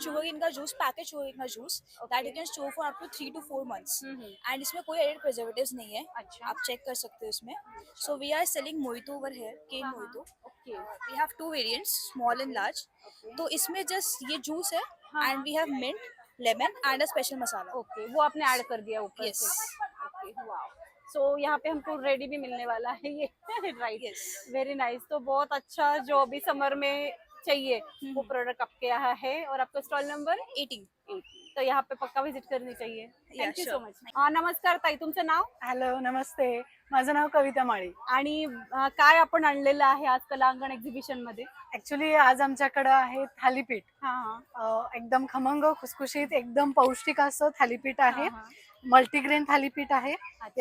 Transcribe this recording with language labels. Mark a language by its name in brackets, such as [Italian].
[English] Sugarcane का juice, package sugarcane का juice that you can store for up to 3 to 4 months. [Hindi] And इसमें कोई added preservatives नहीं है. अच्छा. आप चेक कर सकते हो इसमें. [English] so we are selling mojito over here, केन [Hindi] हाँ, mojito. Okay. [English] We have 2 variants, small and large. [Hindi] तो इसमें जस्ट ये जूस है हाँ. [English] And we have mint, lemon and a special masala. [Hindi] Okay, वो आपने ऐड कर दिया ऊपर [English] Yes. [Hindi] से. Okay, wow. सो यहाँ पे हमको रेडी भी मिलने वाला है ये. राइट. [English] Yes. Very nice. [Hindi] तो बहुत अच्छा, जो अभी समर में चाहिए वो प्रोडक्ट आपके यहाँ है. और आपका स्टॉल नंबर 18. तो यहाँ पे पक्का विजिट करनी चाहिए. [English] Thank you sure. So much. [Marathi] नमस्कार ताई, तुमचं नाव? हॅलो, नमस्ते. माझं नाव कविता माळी. आणि काय आपण आणलेलं आहे आज कलांगण एक्झिबिशन मध्ये? ऍक्च्युली आज आमच्याकडे आहे थालीपीठ. हा हा. एकदम खमंग, खुसखुशीत, एकदम पौष्टिक असं थालीपीठ आहे. हा, हा. मल्टीग्रेन थालीपीठ आहे. [Hindi] अच्छा.